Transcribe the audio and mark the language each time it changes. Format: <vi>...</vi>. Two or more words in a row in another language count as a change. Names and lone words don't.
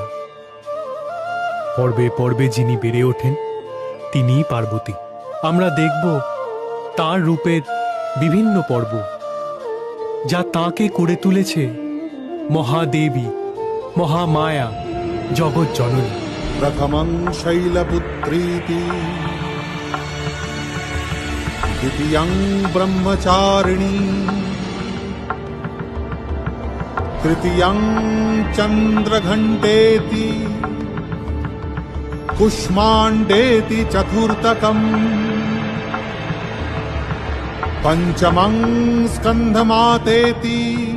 <bn>পর্বে পর্বে যিনি বেড়ে ওঠেন তিনিই পার্বতী। আমরা দেখব তাঁর রূপের বিভিন্ন পর্ব, যা তাঁকে করে তুলেছে মহাদেবী, মহামায়া, জগৎ জননী।</bn> <sa>प्रथमं शैलपुत्रीति, द्वितीयं ब्रह्मचारिणी, तृतीयं चन्द्रघण्टेति, कुष्माण्डेति चतुर्थकम्, पंचमं स्कंधमातेति,</sa>